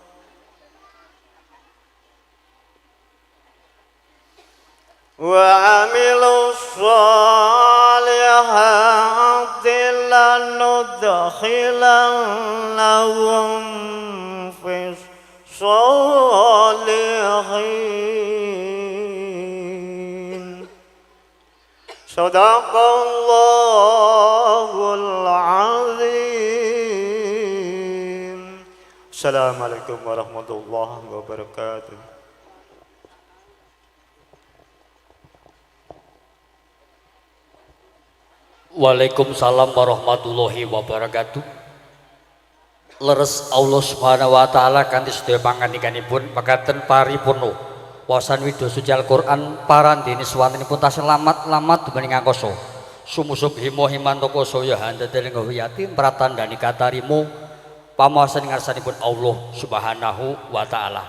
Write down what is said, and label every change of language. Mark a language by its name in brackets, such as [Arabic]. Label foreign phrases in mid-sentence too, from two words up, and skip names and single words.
[Arabic] لندخلنهم في الصالحين صدق الله العظيم. السلام عليكم ورحمة الله وبركاته. وعليكم السلام ورحمة الله وبركاته. [Javanese] Leres [Arabic] الله سبحانه وتعالى [Javanese] kanthi sedaya pangandikanipun mekaten paripurna wasan widya suci Al-Qur'an parandene swantenipun taselamat lamat dening angkasa. Sumusub himo himantaka saya handhadeling wiyati pratandani katarimo pamawasan ngarsanipun [Arabic] الله سبحانه وتعالى.